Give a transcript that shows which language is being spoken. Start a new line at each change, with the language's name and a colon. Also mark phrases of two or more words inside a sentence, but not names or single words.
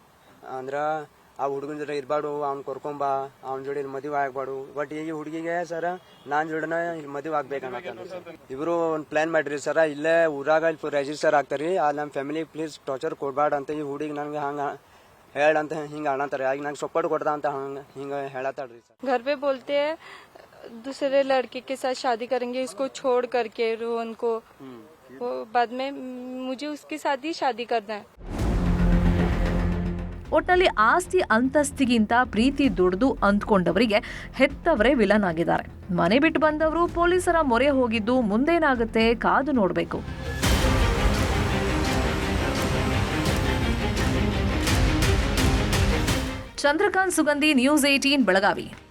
Kannada: ಅಂದ್ರೆ ಆ ಹುಡುಗನ ಜೊತೆ ಇರಬಾರ್ದು, ಅವ್ನು ಕರ್ಕೊಂಬ, ಅವ್ನ ಜೋಡಿ ಮದುವೆ ಆಗ್ಬಾರ್ದು. ಬಟ್ ಈಗ ಹುಡುಗಿಗೆ ಸರ್ ನಾನು ಜೋಡಿನ ಇಲ್ಲಿ ಮದುವೆ ಆಗ್ಬೇಕನ್ನತ್ತಾರ. ಇಬ್ರು ಒಂದು ಪ್ಲಾನ್ ಮಾಡಿರಿ ಸರ್. ಇಲ್ಲೇ ಊರಾಗ ಇಲ್ಲಿ ರಿಜಿಸ್ಟರ್ ಆಗ್ತಾರಿ. ಅಲ್ಲಿ ನಮ್ಮ
English: family please torture
Kannada: ಕೊಡ್ಬಾರ್ದು ಅಂತ ಈ ಹುಡುಗಿ ನಂಗೆ ಹಂಗೆ ಹೇಳಂತ ಹಿಂಗೆ ಅನ್ನತ್ತಾರೆ. ಆಗ ನಂಗೆ ಸಪೋರ್ಟ್ ಕೊಡ್ದ ಅಂತ ಹಿಂಗೆ ಹೇಳತ್ತಾಳ್ರಿ ಸರ್.
Hindi: घर पे बोलते हैं दूसरे लड़के के साथ शादी करेंगे, इसको छोड़ करके रोहन को, वो बाद में मुझे उसके साथ ही शादी करना है.
Kannada: ಒಟ್ಟಲ್ಲಿ ಆಸ್ತಿ ಅಂತಸ್ತಿಗಿಂತ ಪ್ರೀತಿ ದೊಡ್ಡದು ಅಂದ್ಕೊಂಡವರಿಗೆ ಹೆತ್ತವರೇ ವಿಲನ್ ಆಗಿದ್ದಾರೆ. ಮನೆ ಬಿಟ್ಟು ಬಂದವರು ಪೊಲೀಸರ ಮೊರೆ ಹೋಗಿದ್ದು ಮುಂದೇನಾಗುತ್ತೆ ಕಾದು ನೋಡಬೇಕು. ಚಂದ್ರಕಾಂತ್ ಸುಗಂಧಿ, ನ್ಯೂಸ್ 18 ಬೆಳಗಾವಿ.